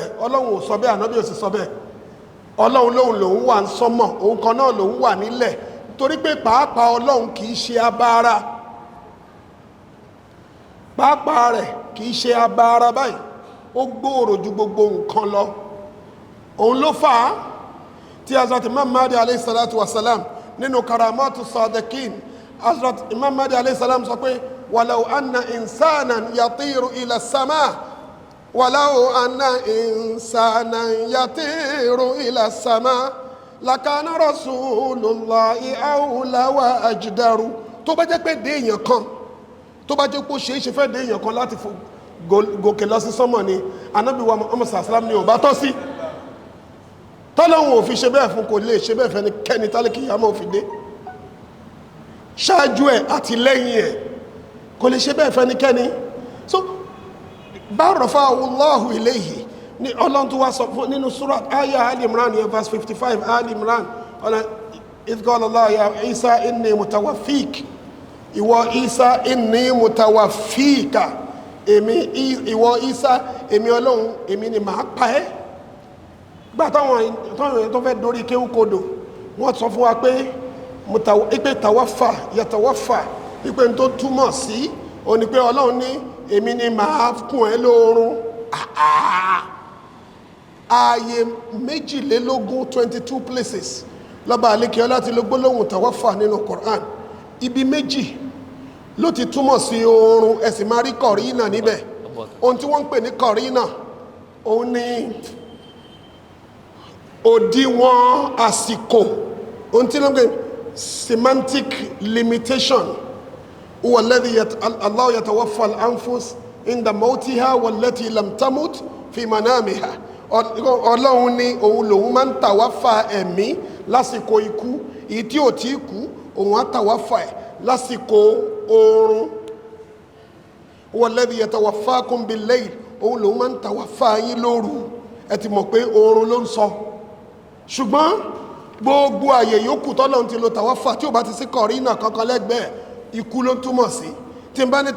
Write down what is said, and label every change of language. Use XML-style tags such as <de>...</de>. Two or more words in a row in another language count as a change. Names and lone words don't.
<yo>Ọlọ́run ò sọ bẹ́ẹ̀, ànábì ò sì sọ bẹ́ẹ̀. Ọlọ́run lòun wà ń sánmà, òun kan náà lòun wà nílẹ̀, torí pé pàápàá Ọlọ́run kì í ṣe abara. Pàápàá rẹ̀ kì í ṣe abara báyìí, ó gbòòrò ju gbogbo nǹkan lọ. Òun ló fà á tí Hazrat Imam Mahdi</yo> <ar>عليه الصلاة والسلام</ar> <yo>nínú karamatu sadiqin, Hazrat Imam Mahdi</yo> <ar>عليه السلام</ar> <yo>sọ pé</yo> <ar>ولو أن إنسانا يطير إلى السماء ولو أن إنسانا يطير إلى السماء لكان رسول الله أولى وأجدر.</ar> <yo>Tó bá jẹ́ pé dé èèyàn kan, tó bá jẹ́ pé ó ṣeé ṣe fẹ́ dé èèyàn kan láti gòkè lọ sí sánmọ̀ ni, Ànábì wa Muhammad sallam ni ò bá tọ́ sí. Tọ́lọ́hun ò fi ṣe bẹ́ẹ̀ fún, kò lè ṣe bẹ́ẹ̀ fẹ́ ní kẹ́ni tálíkì yàmọ́ ò fi dé. Ṣáájú ẹ̀ àti lẹ́yìn ẹ̀ kò lè ṣe bẹ́ẹ̀ fẹ́ ní kẹ́ni. So</yo> <ar>بل رفعه الله إليه</ar> <yo>ní Ọlọ́run tó wá sọ fún nínú surat ayah Al-Imran yẹn verse 55 Al-Imran, ọ̀nà</yo> <ar>إذ قال الله يا عيسى إني متوفيك,</ar> <yo>ìwọ Isa</yo> <ar>إني متوفيك,</ar> <yo>ìwọ Isa, èmi Ọlọ́run, èmi ni màá pa ẹ́. Gbà táwọn èèyàn tó fẹ́ dórí kéwú kodò, wọ́n sọ fún wa pé ipe</yo> <ar>توفى يتوفى,</ar> <yo>ipe tó túmọ̀ sí ó ní pé Ọlọ́run ní èmi ni màá kùn ẹ́ lóorun. Ààyè 22 places lọ́ba àlékè láti ló gbólóhùn tawaffa nínú Qur'an ibi méjì ló ti túmọ̀ sí oorun ẹ̀sìn máa rí kọ̀rínà níbẹ̀ ohun tí wọ́n ń pè ní kọ̀rínà òun ni òdiwọ̀n àsìkò ohun tí wọ́n ń pè</yo> <en>semantic limitation</en> <ar>هو الذي الله يتوفى الأنفس عند موتها والتي لم تمت في منامها</ar> <yo>ọlọ́run ní òun lòun máa ń tàwáfà ẹ̀mí lásìkò ikú èyí tí ò tí kú òun á tàwáfà ẹ̀ lásìkò oorun</yo> <ar>والذي يتوفاكم بالليل</ar> <yo>òun lòun máa ń tàwáfà yín lóru ẹ ti mọ̀ pé oorun ló ń sọ ṣùgbọ́n gbogbo àyè yòókù tọ́lọ́run ti lo tàwáfà tí ò bá ti sí kọ̀rínà kankan lẹ́gbẹ̀ẹ́ ikú ló túmọ̀ sí tí n bá ní</yo>